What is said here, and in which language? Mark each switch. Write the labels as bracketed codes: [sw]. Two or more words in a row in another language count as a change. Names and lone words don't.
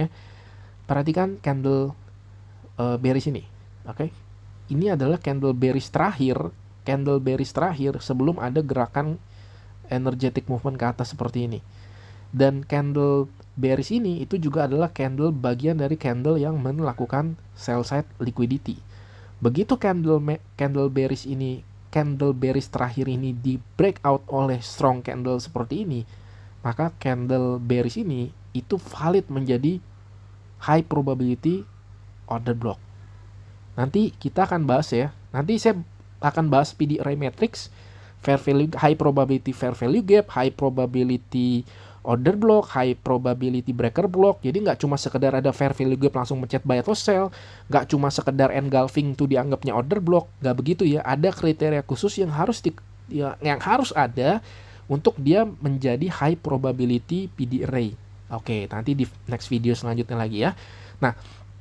[id] Perhatikan [en] candle bearish [id] ini. Oke. Ini adalah [en] candle bearish [id] terakhir sebelum ada gerakan [en] energetic movement [id] ke atas seperti ini. Dan [en] candle bearish [id] ini itu juga adalah candle bagian dari candle yang melakukan [en] sell side liquidity. [id] Begitu [en] candle bearish [id] ini, [en] candle bearish [id] terakhir ini di breakout oleh [en] strong candle [id] seperti ini, maka [en] candle bearish [id] ini itu valid menjadi [en] high probability order block. [id] Nanti kita akan bahas ya. Nanti saya akan bahas [en] PD array matrix, fair value, high probability fair value gap, high probability order block, high probability breaker block. [id] Jadi nggak cuma sekedar ada [en] fair value gap [id] langsung mencet buy atau sell, nggak cuma sekedar engulfing itu dianggapnya [en] order block, [id] nggak begitu ya. Ada kriteria khusus yang harus ada untuk dia menjadi [en] high probability PD array. [id] Oke, nanti di [en] next video [id] selanjutnya lagi ya.